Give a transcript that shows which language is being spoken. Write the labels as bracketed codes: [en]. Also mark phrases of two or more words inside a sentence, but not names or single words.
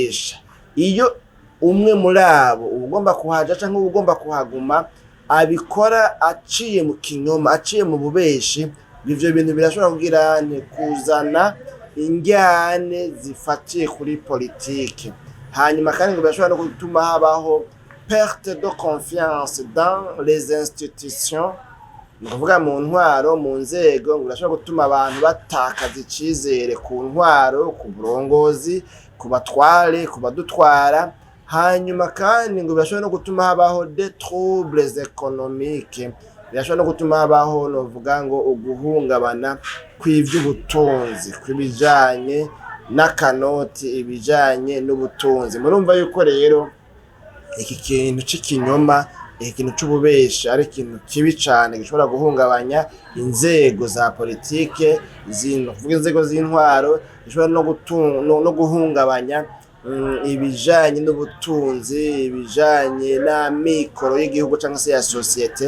[rn] Iyo umwe muri abo ugomba kuhaja canke ugomba kuhaguma abikora aciye mu kinyoma, aciye mu bubeshi, ivyo bintu birashobora kugira kuzana injyane zifatiye kuri politike. Hanyuma kandi ngo birashobora no gutuma habaho [fr] perte de confiance dans les institutions, [rn] ni ukuvuga mu ntwaro, mu nzego, ngo birashobora gutuma abantu batakaza icizere ku ntwaro, ku burongozi, ku batware, ku badutwara. Hanyuma kandi ngo birashobora no gutuma habaho [fr] des troubles économiques, [rn] birashobora no gutuma habaho novuga ngo uguhungabana kw'ivy'ubutunzi, kw'ibijanye n'akanoti, ibijanye n'ubutunzi. Murumva yuko rero iki kintu c'ikinyoma, ikintu c'ububeshi ari ikintu kibi cane gishobora guhungabanya inzego za politike, kuvuga inzego z'intwaro, gishobora no guhungabanya ibijanye n'ubutunzi, ibijanye n'amikoro y'igihugu cyangwa se ya societe.